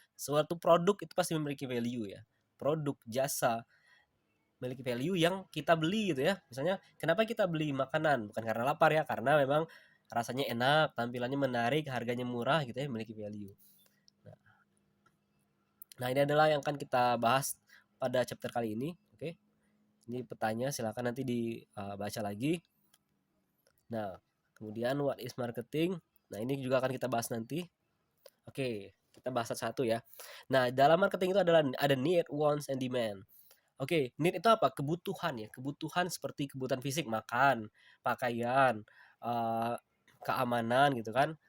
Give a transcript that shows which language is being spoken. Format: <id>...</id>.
<id>Suatu produk itu pasti memiliki value ya. Produk, jasa memiliki value yang kita beli gitu ya. Misalnya kenapa kita beli makanan? Bukan karena lapar ya, karena memang rasanya enak, tampilannya menarik, harganya murah gitu ya, memiliki value. Nah, nah ini adalah yang akan kita bahas pada chapter kali ini. Oke, ini petanya silakan nanti dibaca lagi. Nah, kemudian</id> <en>what is marketing?</en> <id>Nah, ini juga akan kita bahas nanti. Oke, kita bahas satu-satu ya. Nah, dalam marketing itu adalah ada</id> <en>need, wants, and demand.</en> <id>Oke, need itu apa? Kebutuhan ya. Kebutuhan seperti kebutuhan fisik, makan, pakaian, eh, keamanan gitu kan.</id>